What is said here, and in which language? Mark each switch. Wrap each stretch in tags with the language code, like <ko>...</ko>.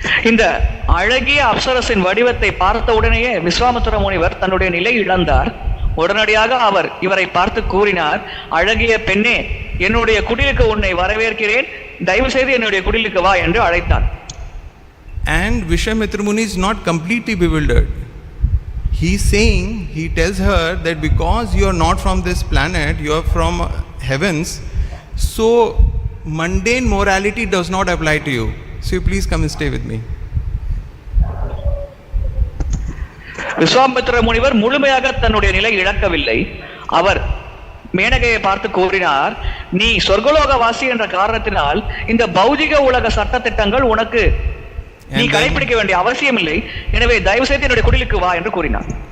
<ta>இந்த அழகிய அப்சரசின் வடிவத்தை பார்த்த உடனேயே விஸ்வாமித்திர முனிவர் தன்னுடைய நிலை இழந்தார். உடனடியாக அவர் இவரை பார்த்து கூறினார், அழகிய பெண்ணே, என்னுடைய குடிலுக்கு உன்னை வரவேற்கிறேன், தயவு செய்து என்னுடைய குடிலுக்கு வா என்று அழைத்தார்.</ta> <en>And Vishwamitra Muni is not completely bewildered. He tells her that because you are not from this planet, you are from heavens, so mundane morality does not apply to you. So please come and stay with me.</en> <ta>Vishwamitra முனிவர் முழுமையாக தன்னுடைய நிலை இழக்கவில்லை. அவர் மேனகையை பார்த்து கூறினார், நீ சொர்க்கலோக வாசி என்ற காரணத்தினால் இந்த பௌதிக உலக சட்டத்திட்டங்கள் உனக்கு நீ கடைபிடிக்க வேண்டிய அவசியம் இல்லை. எனவே தயவு செய்து என்னுடைய குடிலுக்கு வா என்று கூறினார்.</ta>